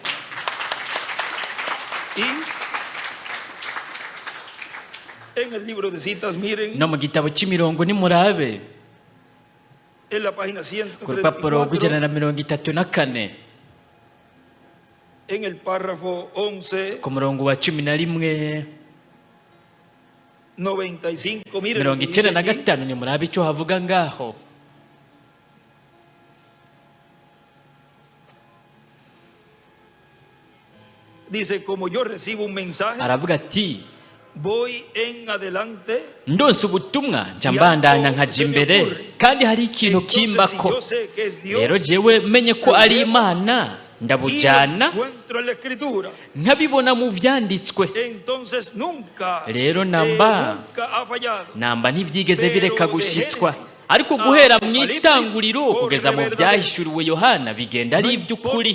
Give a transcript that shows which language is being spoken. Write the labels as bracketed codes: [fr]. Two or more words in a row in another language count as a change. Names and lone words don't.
[rn] No mu gitabo cy'imirongo nimurabe ku rupapuro rw'ijana na 34 ku murongo wa 11 95 nimurabe icyo havuga ngaho. [es] Dice, como yo recibo un mensaje, [rn] aravuga ati [es] voy en adelante, [rn] ndonse ubutumwa nca mbandanya nkaja imbere, kandi hari ikintu kimbako. Rero jewe menye ko ari Imana, ndabujyana nkabibona mu vyanditswe. Rero namba ntibyigeze bireka gushitswa, ariko guhera mu itanguriro kugeza mu byahishuriwe Yohana bigenda ari iby'ukuri.